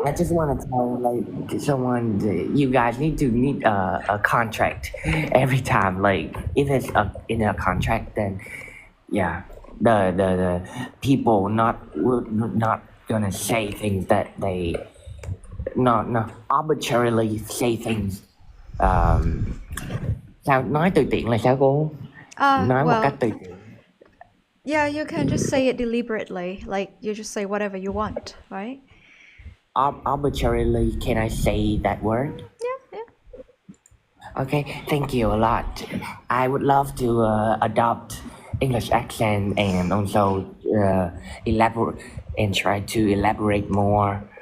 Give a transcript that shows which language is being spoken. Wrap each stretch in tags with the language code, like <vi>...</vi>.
<en>I just want to tell like someone that you guys need a contract every time. Like if it's in a contract, then yeah, the people not gonna say things that they not arbitrarily say things.</en> <vi>Sao nói tùy tiện là sao cô? Nói một cách tùy tiện.</vi> <en>Yeah, you can just say it deliberately. Like you just say whatever you want, right? Arbitrarily, can I say that word? Yeah. Okay, thank you a lot. I would love to adopt English accent and also elaborate and try to elaborate more.</en>